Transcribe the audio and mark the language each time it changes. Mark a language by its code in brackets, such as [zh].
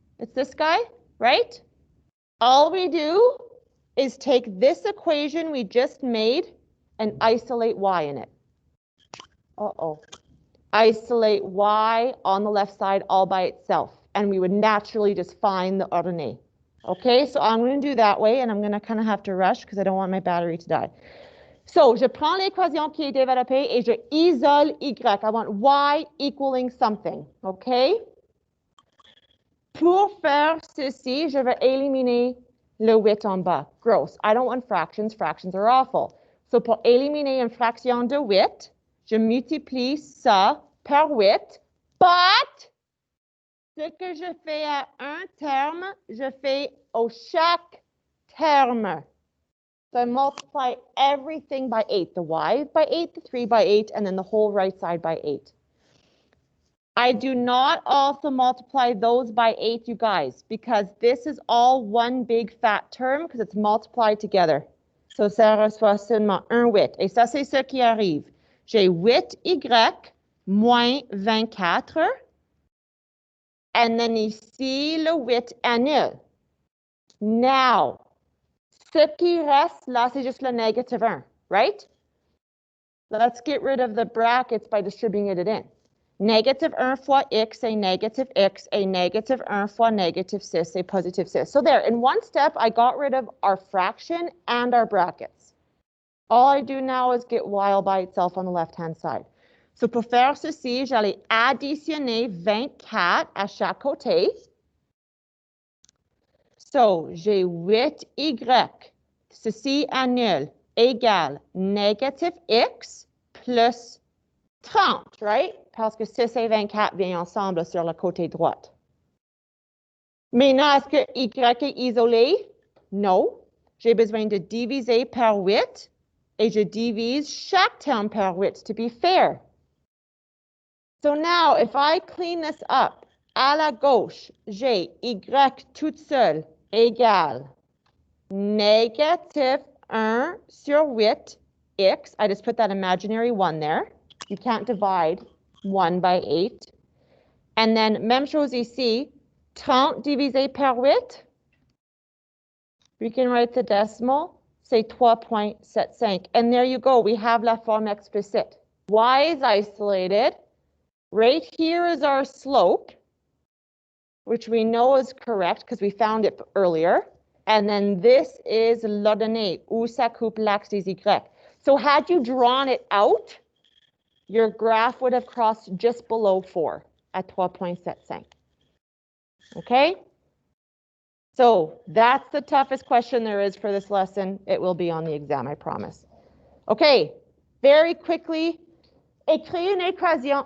[en] It's this guy, right? All we do is take this equation we just made and isolate y in it. Uh-oh. Isolate y on the left side all by itself, and we would naturally just find the ordonnée. Okay, so I'm going to do that way, and I'm going to kind of have to rush because I don't want my battery to die. [fr] So, je prends l'équation qui est développée et je isole y. [en] I want y equaling something, okay? [fr] Pour faire ceci, je vais éliminer le 8 en bas. [en] Gross. I don't want fractions. Fractions are awful. [fr] So, pour éliminer une fraction de 8, je multiplie ça par 8, but ce que je fais à un terme, je fais au chaque terme. [en] So I multiply everything by 8, the y by 8, the 3 by 8, and then the whole right side by 8. I do not also multiply those by 8, you guys, because this is all one big fat term because it's multiplied together. [fr] So ça reçoit seulement un 8. Et ça, c'est ce qui arrive. J'ai 8y moins 24. And then ici, le 8 annule. Now, ce qui reste là, c'est juste le négatif 1, right? [en] Let's get rid of the brackets by distributing it in. [fr] Négatif 1 fois x, c'est négatif x, et négatif 1 fois négatif 6, c'est positive 6. [en] So there, in one step, I got rid of our fraction and our brackets. All I do now is get y all by itself on the left-hand side. [fr] So pour faire ceci, j'allais additionner 24 à chaque côté. So, j'ai 8y, ceci annule, égale négatif x plus 30, right? Parce que 6 et 24 viennent ensemble sur le côté droit. Maintenant, est-ce que Y est isolé? Non. J'ai besoin de diviser par 8 et je divise chaque terme par 8 [en] to be fair. So now, if I clean this up, [fr] à la gauche, j'ai Y toute seule égale négatif 1 sur 8 x. [en] I just put that imaginary 1 there. You can't divide 1 by 8. [fr] And then, même chose ici, 30 divisé par 8. [en] We can write the decimal, say 3.75. And there you go, we have la forme explicite. Y is isolated. Right here is our slope, which we know is correct because we found it earlier. And then this is [fr] l'ordonnée, où ça coupe l'axe des Y. [en] So had you drawn it out, your graph would have crossed just below 4 at 3.75. Okay? So that's the toughest question there is for this lesson. It will be on the exam, I promise. Okay, very quickly, [fr] écrire une équation.